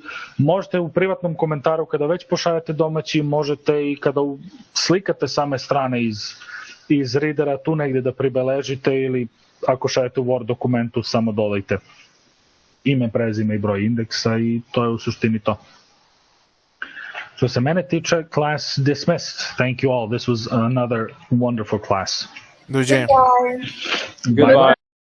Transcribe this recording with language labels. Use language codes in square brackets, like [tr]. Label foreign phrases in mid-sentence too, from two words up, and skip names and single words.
[sr] Možete u privatnom komentaru kada već pošaljete domaći, možete i kada slikate same strane iz readera tu negdje da pribeležite, ili ako šaljete u Word dokumentu samo dodajte ime, prezime i broj indeksa i to je u suštini to. Što se mene tiče, [en] class dismissed. Thank you all. This was another wonderful class. [sr] Doviđenja. [en] Goodbye.